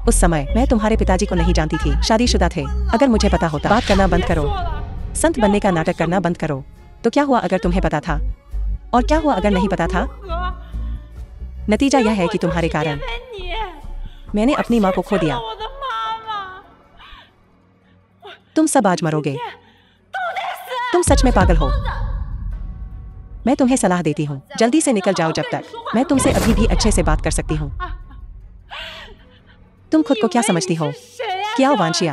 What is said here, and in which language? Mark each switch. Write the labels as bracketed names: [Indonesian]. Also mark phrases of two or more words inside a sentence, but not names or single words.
[Hindi] उस समय मैं तुम्हारे पिताजी को नहीं जानती थी, शादीशुदा थे। अगर मुझे पता होता। बात करना बंद करो, [Chinese] 说了， [Hindi] संत बनने का नाटक करना बंद करो। तो क्या हुआ अगर तुम्हें पता था? और क्या हुआ अगर नहीं पता था? 和 नतीजा यह है कि तुम्हारे कारण [Chinese] 因为你， [Hindi] मैंने अपनी माँ को खो दिया। [Chinese] 我的妈妈， [Hindi] तुम सब आज मरोगे। तुम सच में पागल हो। मैं तुम्हें सलाह देती हूँ, जल्दी से निकल जाओ जब तक मैं तुमसे अभी भी अच्छे से बात कर सकती हूँ। तुम खुद को क्या समझती हो? [Chinese] 谁呀？ [Hindi] क्या वांशिया?